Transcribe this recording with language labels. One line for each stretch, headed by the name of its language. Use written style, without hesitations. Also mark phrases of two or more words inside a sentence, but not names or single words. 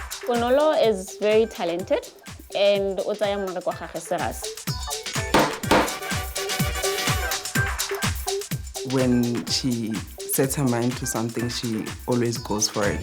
English: Bonolo is very talented and
Tswana: o tsaya mmereko wa gagwe
English: serious. When she sets her mind to something, she always goes for it.